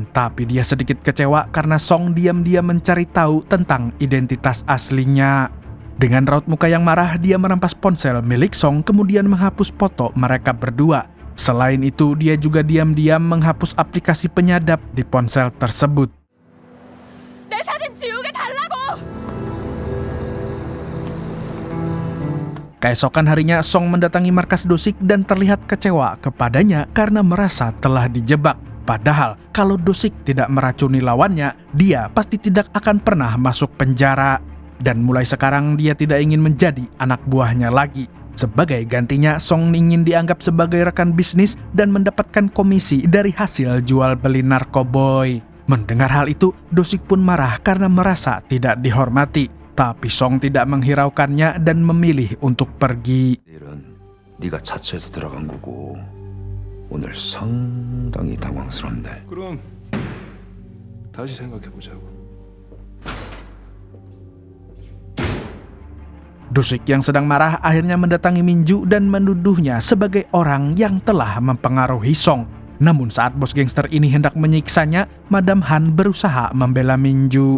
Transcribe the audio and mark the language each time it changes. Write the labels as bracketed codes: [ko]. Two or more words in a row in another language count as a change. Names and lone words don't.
[id] Tapi dia sedikit kecewa karena Song diam-diam mencari tahu tentang identitas aslinya. Dengan raut muka yang marah, dia merampas ponsel milik Song kemudian menghapus foto mereka berdua. Selain itu, dia juga diam-diam menghapus aplikasi penyadap di ponsel tersebut. [ko] 내 사진 지우게 달라고! [id] Keesokan harinya, Song mendatangi markas Dosik dan terlihat kecewa kepadanya karena merasa telah dijebak. Padahal, kalau Dosik tidak meracuni lawannya, dia pasti tidak akan pernah masuk penjara. Dan mulai sekarang, dia tidak ingin menjadi anak buahnya lagi. Sebagai gantinya, Song ingin dianggap sebagai rekan bisnis dan mendapatkan komisi dari hasil jual beli narkoboy. Mendengar hal itu, Dosik pun marah karena merasa tidak dihormati. Tapi Song tidak menghiraukannya dan memilih untuk pergi. [ko] 내일은 네가 자처해서 들어간 거고 오늘 상당히 당황스럽네. 그럼 다시 생각해보자고. [id] Dosik yang sedang marah akhirnya mendatangi Minju dan menuduhnya sebagai orang yang telah mempengaruhi Song. Namun saat bos gangster ini hendak menyiksanya, Madam Han berusaha membela Minju.